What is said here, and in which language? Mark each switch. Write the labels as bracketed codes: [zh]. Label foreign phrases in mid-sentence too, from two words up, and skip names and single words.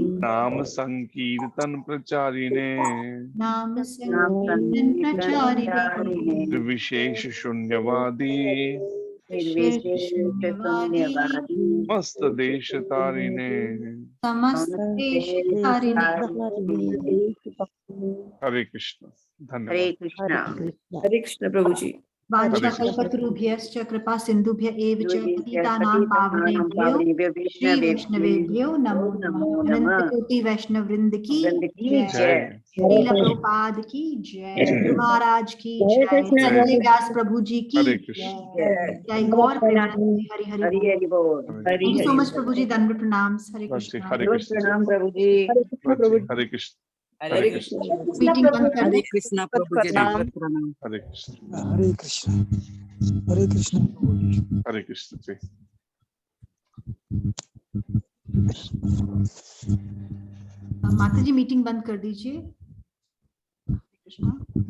[sa] नाम संकीर्तन प्रचारिणे नाम संकीर्तन प्रचारिणे निर्विशेष शून्यवादी शून्यवादी मस्त देश तारिणे समस्त देश तारिणे [hi] हरे कृष्ण धन्यवाद। हरे कृष्णा। हरे कृष्ण प्रभु जी। [sa] वाञ्छाकल्पतरुभ्यश्च कृपा सिन्धुभ्य एव च पतितानां पावनेभ्यो श्री वैष्णवेभ्यो नमो नमः। [hi] अनंत कोटि वैष्णव वृंद की जय। श्रील प्रभुपाद की जय। गुरु महाराज की जय। संत व्यास प्रभु जी की जय। [bn] गौर प्रेमानंद हरि हरि हरि हरि बोल। [en] thank you so much [hi] प्रभु जी। दंड प्रणाम। हरे कृष्ण। हरे कृष्ण प्रणाम प्रभु जी। हरे कृष्ण हरे कृष्ण मीटिंग बंद कर हरे दे। कृष्ण प्रभु जी दंडवत प्रणाम। हरे कृष्ण हरे कृष्ण हरे कृष्ण हरे कृष्ण जी। माता जी मीटिंग बंद कर दीजिए। कृष्णा।